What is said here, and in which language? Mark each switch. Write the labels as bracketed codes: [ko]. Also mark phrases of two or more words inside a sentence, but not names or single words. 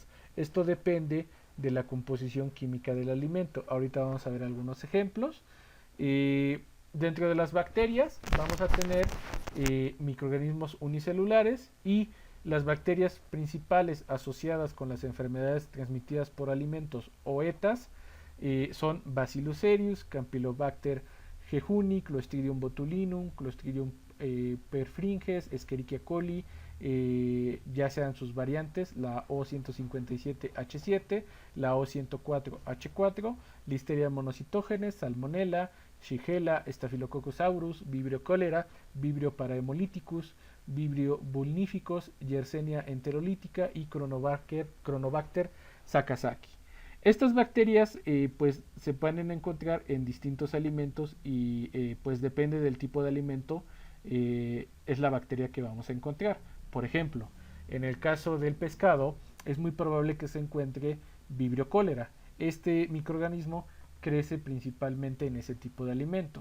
[es] Esto depende de la composición química del alimento. Ahorita vamos a ver algunos ejemplos. Dentro de las bacterias vamos a tener microorganismos unicelulares, y las bacterias principales asociadas con las enfermedades transmitidas por alimentos o ETAs son Bacillus cereus, Campylobacter jejuni, Clostridium botulinum, Clostridium perfringens, Escherichia coli, ya sean sus variantes, la O157H7, la O104H4, Listeria monocytogenes, Salmonella, Shigella, Staphylococcus aureus, Vibrio cholera, Vibrio parahemolyticus, Vibrio vulnificus, Yersinia enterolítica y Chronobacter sakazaki. Estas bacterias pues se pueden encontrar en distintos alimentos y pues depende del tipo de alimento es la bacteria que vamos a encontrar. Por ejemplo, en el caso del pescado es muy probable que se encuentre Vibrio cholera. Este microorganismo crece principalmente en ese tipo de alimentos.